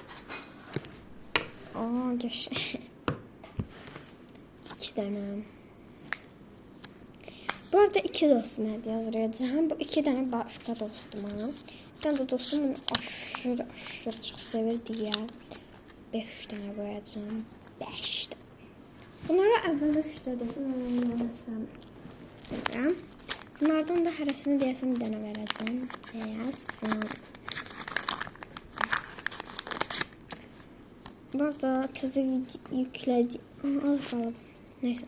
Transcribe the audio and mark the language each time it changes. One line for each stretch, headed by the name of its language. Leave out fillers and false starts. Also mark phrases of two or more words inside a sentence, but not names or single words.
Turkish: Aa geç. 2 tane. Bu arada 2 dostuma hediye hazırlayacağım. Bu 2 tane başka dostuma. Bir tane de dostum bunu aşırı çok sevir diye 5 tane koyacağım.
Azerbaijani: 5 tane. Bunları əvvəldə işlədim. Bunlardan da hərəsini deyəsəm bir dənə verəcəm. Deyəsəm. Bu arada tızı yüklədi. Az qalıb. Neyse.